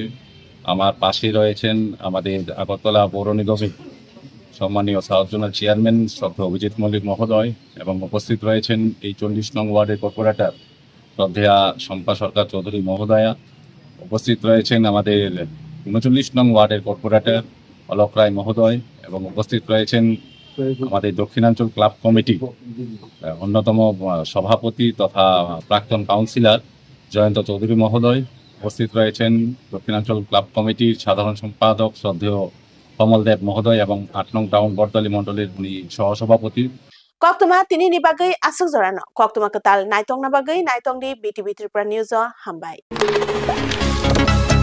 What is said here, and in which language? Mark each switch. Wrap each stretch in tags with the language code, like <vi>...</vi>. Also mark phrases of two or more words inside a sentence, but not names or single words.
<bn>আমার পাশে রয়েছেন আমাদের আগরতলা পৌর নিগমের সম্মানীয়</bn> <en>south zonal chairman</en> <bn>শ্রদ্ধেয় অভিজিৎ মল্লিক মহোদয় এবং উপস্থিত রয়েছেন এই 40 নং</bn> <en>ward's corporator</en> <bn>শ্রদ্ধেয়া শম্পা সরকার চৌধুরী মহোদয়া, উপস্থিত রয়েছেন আমাদের 39 নং</bn> <en>ward's corporator</en> <bn>অলক রায় মহোদয় এবং উপস্থিত রয়েছেন আমাদের দক্ষিণাঞ্চল ক্লাব কমিটি অন্যতম সভাপতি তথা প্রাক্তন কাউন্সিলর জয়ন্ত চৌধুরী মহোদয় উপস্থিত রয়েছেন দক্ষিণাঞ্চল ক্লাব কমিটির সাধারণ সম্পাদক শ্রদ্ধেয় কমল দেব মহোদয় এবং 8 নং টাউন বরদলি মণ্ডলের উনি সহসভাপতি।</bn> <trp>Koktoma tini ni bagai asuk zorano. Koktoma ketal naitong na bagai naitong di BTV Tripura News Hambai.</trp>